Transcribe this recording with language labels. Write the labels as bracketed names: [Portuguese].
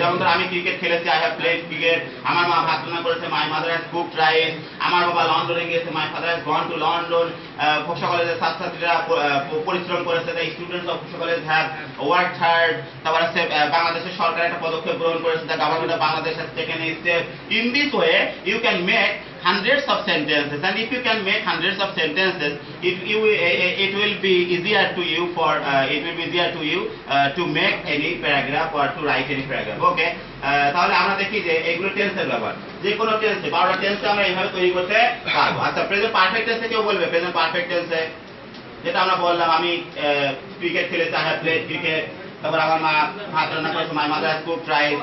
[Bangla] যেমন ধরো আমি ক্রিকেট খেলেছি, [English] I have played cricket, [Bangla] আমার মা ভাত রান্না করেছে, [English] my mother has cooked rice, [Bangla] আমার বাবা লন্ডনে গিয়েছে, [English] my father has gone to London, [Bangla] ফোকসা কলেজের ছাত্রছাত্রীরা পরিশ্রম করেছে, [English] The students of ফোকসা college have worked hard. [Bangla] তারপর আছে বাংলাদেশের সরকার একটা পদক্ষেপ গ্রহণ করেছে, [English] The government of Bangladesh has taken a step. In this way you can make hundreds of sentences, and if you can make hundreds of sentences, it will be easier to you to make any paragraph or to write any paragraph. [Bangla] Okay, তাহলে আমরা দেখি যে এগুলো টেন্সের ব্যাপার, যে কোনো টেন্সে 12টা টেন্সে আমরা এইভাবে তৈরি করতে পারবো। আচ্ছা, প্রেজেন্ট পারফেক্ট টেন্সে কেউ বলবে প্রেজেন্ট পারফেক্ট টেন্সে যেটা আমরা বললাম, আমি ক্রিকেট খেলেছি, [English] I have played cricket, [Bangla] তারপর আমার মা ভাত রান্না করেছে, [English] My mother has cooked rice.